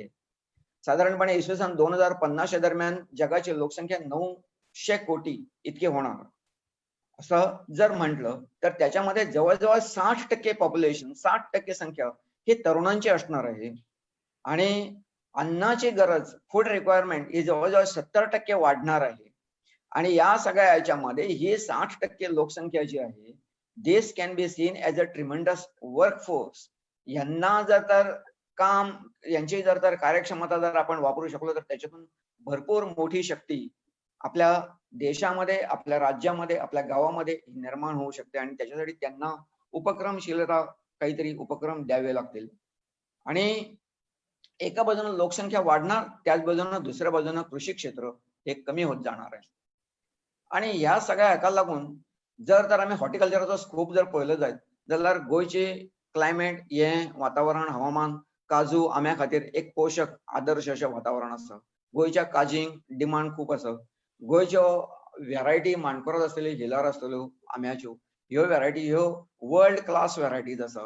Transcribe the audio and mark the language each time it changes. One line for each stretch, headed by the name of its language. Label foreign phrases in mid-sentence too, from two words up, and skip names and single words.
Marathi: साधारणपणे इसवी सन 2050 दरम्यान जगाची लोकसंख्या 900 कोटी इतकी होणार असं जर म्हटलं तर त्याच्यामध्ये जवळजवळ 60% पॉप्युलेशन, 60% संख्या ही तरुणांची असणार आहे. आणि अन्नाची गरज,
English: food requirement
Marathi: ही जवळजवळ 70% वाढणार आहे. आणि या सगळ्या याच्यामध्ये ही 60% लोकसंख्या जी आहे,
English: This can be seen as a tremendous workforce.
Marathi: यांना जर काम, यांची जर कार्यक्षमता जर आपण वापरू शकलो तर त्याच्यातून भरपूर मोठी शक्ती आपल्या देशामध्ये, आपल्या राज्यामध्ये, आपल्या गावामध्ये निर्माण होऊ शकते. आणि त्याच्यासाठी त्यांना उपक्रमशीलता, काहीतरी उपक्रम द्यावे लागतील. आणि एका बाजूने लोकसंख्या वाढणार, त्याच बाजूने दुसऱ्या बाजूने कृषी क्षेत्र हे कमी होत जाणार आहे.
Konkani: आणि ह्या सगळ्या हाका लागून जर आम्ही हॉर्टिकल्चरचो स्कोप जर पळयलो जायत जाल्यार गोंयचे क्लायमेट, हे वातावरण, हवामान काजू आंब्या खातीर एक पोषक आदर्श अशें वातावरण आसा. गोंयच्या काजींक डिमांड खूप आसा. गोंयच्यो व्हेरायटी मानकुराद आसतल्यो, हिलार आसतल्यो आंब्याच्यो, ह्यो व्हेरायटी ह्यो
English: world class varieties
Konkani: आसात.